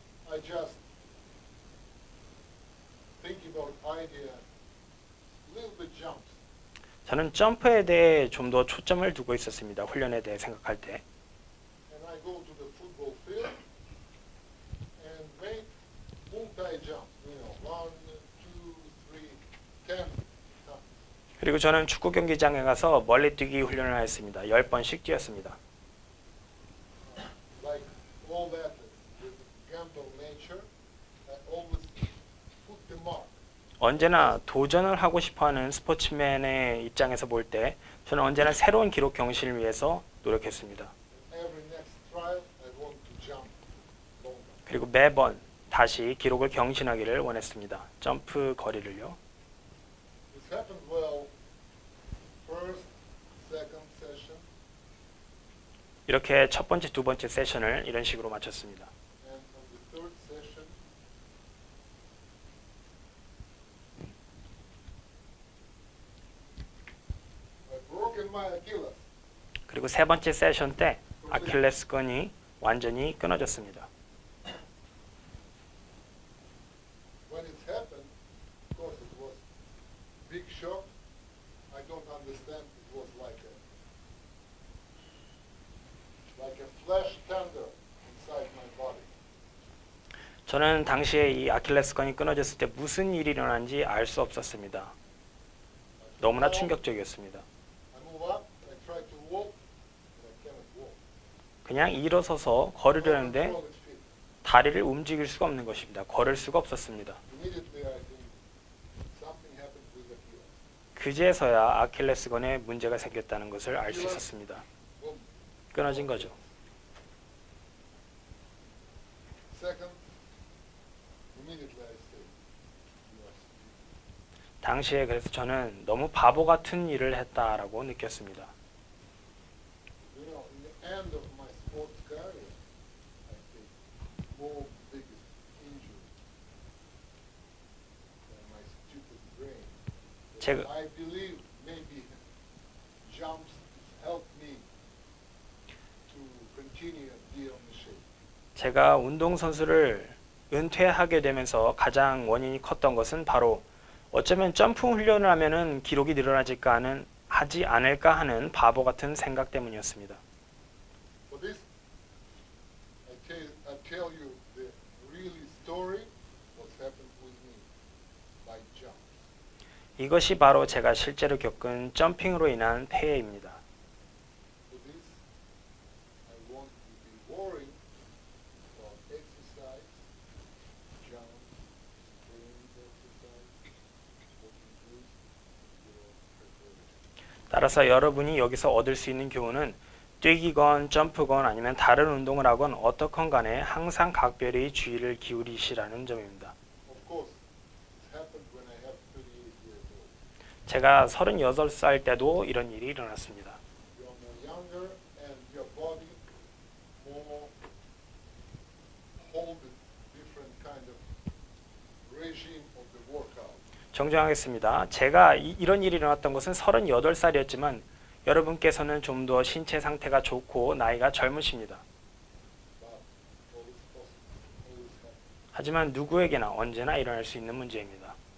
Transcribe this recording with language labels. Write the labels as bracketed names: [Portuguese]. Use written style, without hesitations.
[English] I just think about idea, little bit jumps. [Korean] 저는 점프에 대해 좀 더 초점을 두고 있었습니다. 훈련에 대해 생각할 때. [English] And I go to the football field and make multi-jump, you know, 1, 2, 3, 10 times. [Korean] 그리고 저는 축구 경기장에 가서 멀리뛰기 훈련을 했습니다. 10번씩 뛰었습니다. [English] Like all athletes with gamble nature, I always put the mark. [Korean] 언제나 도전을 하고 싶어하는 스포츠맨의 입장에서 볼 때 저는 언제나 새로운 기록 경신을 위해서 노력했습니다. [English] Every next trial, I want to jump longer. [Korean] 그리고 매번 다시 기록을 경신하기를 원했습니다. 점프 거리를요. [English] This happened well. First, second session, [Korean] 이렇게 첫 번째, 두 번째 세션을 이런 식으로 마쳤습니다. [English] and on the third session, I broken my Achilles. [Korean] 그리고 세 번째 세션 때 아킬레스건이 완전히 끊어졌습니다. [English] When it happened, of course, it was big shock. I don't understand. It was like a flash thunder inside my body. [Korean] 저는 당시에 이 아킬레스건이 끊어졌을 때 무슨 일이 일어난지 알 수 없었습니다. 너무나 충격적이었습니다. [English] I move up. I try to walk, but I cannot walk. [Korean] 그냥 일어서서 걸으려는데 [English] Control its feet. [Korean] 다리를 움직일 수가 없는 것입니다. 걸을 수가 없었습니다. [English] Immediately, I think something happened with Achilles. [Korean] 그제서야 아킬레스건에 문제가 생겼다는 것을 알 수 있었습니다. [English] Boom. [Korean] 끊어진 거죠. [English] Second, immediately I say, you are stupid. [Korean] 당시에 그래서 저는 너무 바보 같은 일을 했다라고 느꼈습니다. [English] You know, in the end of my sports career, I think more biggest injury than my stupid brain. [Korean] 제가- [English] I believe maybe jumps helped me to continue and be on the shape. [Korean] 제가 운동선수를 은퇴하게 되면서 가장 원인이 컸던 것은 바로 어쩌면 점프 훈련을 하면은 기록이 하지 않을까 하는 바보 같은 생각 때문이었습니다. [English] For this, I tell you the really story, what happened with me by jump. [Korean] 이것이 바로 제가 실제로 겪은 점핑으로 인한 폐해입니다. [English] For this, I want you to be worried about exercise, jump, sprint exercise, what you do with your preparation. [Korean] 따라서 여러분이 여기서 얻을 수 있는 교훈은 뛰기건 점프건 아니면 다른 운동을 하건 어떻건 간에 항상 각별히 주의를 기울이시라는 점입니다. [English] Of course, it happened when I have 38 years old. [Korean] 제가 38살 때도 이런 일이 일어났습니다. [English] You are more younger and your body more hold a different kind of regime of the workout. [Korean] 정정하겠습니다. 제가 이런 일이 일어났던 것은 38살이었지만 여러분께서는 좀 더 신체 상태가 좋고 나이가 젊으십니다. [English] But always possible, always happen. [Korean] 하지만 누구에게나 언제나 일어날 수 있는 문제입니다.